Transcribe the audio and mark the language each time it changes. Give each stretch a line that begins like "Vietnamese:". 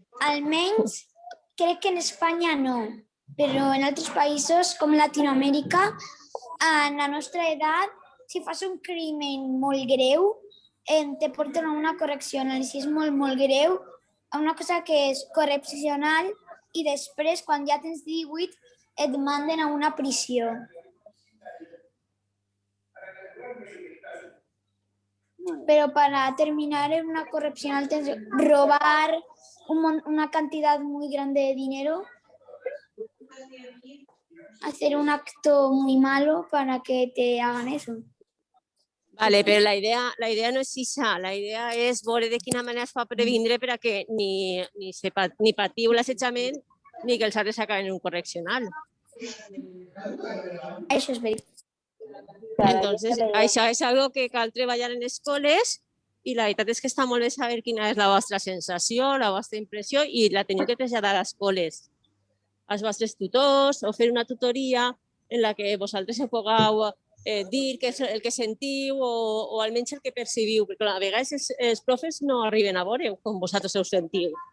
Catalan: Almenys crec que en Espanya no, però en altres països com Latinoamèrica, en la nostra edat, si fas un crimen molt greu, te porten a una correccional. Si és molt, molt greu, a una cosa que és correccional i després, quan ja tens 18, et manden a una prisió.
Spanish: Pero para terminar en una correccional tienes que robar una cantidad muy grande de dinero, hacer un acto muy malo para que te hagan eso.
Catalan: Vale, però la idea no és això, la idea és veure de quina manera es fa previndre per a que ni patiu l'assetjament ni que els altres acaben en un correccional. Això és veritat. Entonces, això és algo que cal treballar en escoles i la veritat és que està molt bé saber quina és la vostra sensació, la vostra impressió i la teniu que traslladar a les escoles, als vostres tutors o fer una tutoria en la que vosaltres pugueu dir què és el que sentiu o almenys el que percebiu, perquè a vegades els profes no arriben a veure com vosaltres ho sentiu.